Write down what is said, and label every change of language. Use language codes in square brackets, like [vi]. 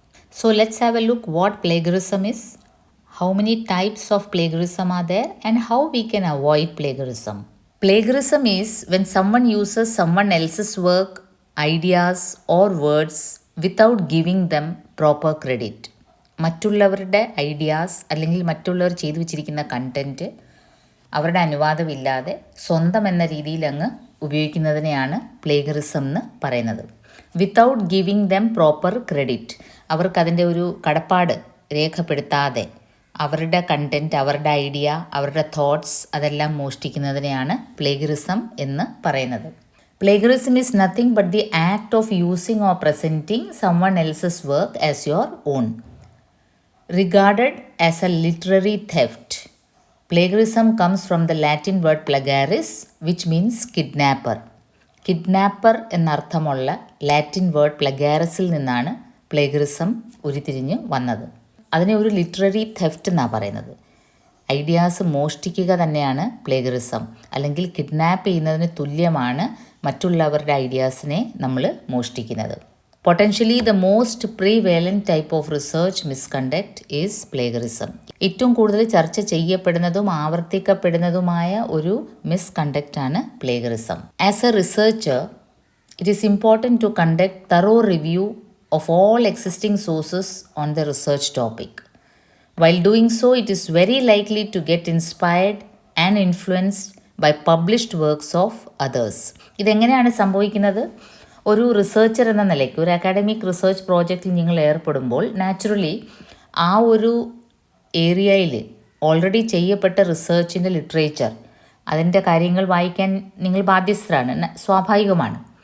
[en] So let's have a look what plagiarism is, how many types of plagiarism are there, and how we can avoid plagiarism. Plagiarism is when someone uses someone else's work, ideas or words without giving them proper credit. [ml] മറ്റുള്ളവരുടെ ideas അല്ലെങ്കിൽ മറ്റുള്ളവർ ചെയ്തു വെച്ചിരിക്കുന്ന content അവരുടെ അനുവാദമില്ലാതെ സ്വന്തം എന്ന രീതിയിൽ അങ്ങ് ഉപയോഗിക്കുന്നതിനെയാണ് പ്ലേഗറിസം എന്ന് പറയുന്നത്. [en] without giving them proper credit, [ml] അവർക്കതിൻ്റെ ഒരു കടപ്പാട് രേഖപ്പെടുത്താതെ അവരുടെ കണ്ടൻറ്റ്, അവരുടെ ഐഡിയ, അവരുടെ തോട്ട്സ് അതെല്ലാം മോഷ്ടിക്കുന്നതിനെയാണ് പ്ലേഗറിസം എന്ന് പറയുന്നത്. [en] Plagiarism is nothing but the act of using or presenting someone else's work as your own. Regarded as a literary theft, plagiarism comes from the Latin word plagaris, which means kidnapper. [ml] Kidnapper എന്നർത്ഥമുള്ള Latin word പ്ലഗാരസിൽ നിന്നാണ് plagiarism ഉരുത്തിരിഞ്ഞ് വന്നത്. അതിനെ ഒരു literary theft എന്നാണ് പറയുന്നത്. Ideas മോഷ്ടിക്കുക തന്നെയാണ് plagiarism, അല്ലെങ്കിൽ kidnap ചെയ്യുന്നതിന് തുല്യമാണ് മറ്റുള്ളവരുടെ ഐഡിയാസിനെ നമ്മൾ മോഷ്ടിക്കുന്നത്. [en] Potentially the most prevalent type of research misconduct is plagiarism. [ml] ഏറ്റവും കൂടുതൽ ചർച്ച ചെയ്യപ്പെടുന്നതും ആവർത്തിക്കപ്പെടുന്നതുമായ ഒരു മിസ്കണ്ടക്റ്റാണ് plagiarism. [en] As a researcher, it is important to conduct thorough review of all existing sources on the research topic. While doing so, it is very likely to get inspired and influenced by published works of others. [ml] ഇതെങ്ങനെയാണ് സംഭവിക്കുന്നത്? ഒരു researcher എന്ന നിലയ്ക്ക് ഒരു academic research പ്രോജക്റ്റിൽ നിങ്ങൾ ഏർപ്പെടുമ്പോൾ naturally ആ ഒരു ഏരിയയിൽ ഓൾറെഡി ചെയ്യപ്പെട്ട റിസർച്ചിൻ്റെ ലിറ്ററേച്ചർ, അതിൻ്റെ കാര്യങ്ങൾ വായിക്കാൻ നിങ്ങൾ ബാധ്യസ്ഥരാണ്, സ്വാഭാവികമാണ്.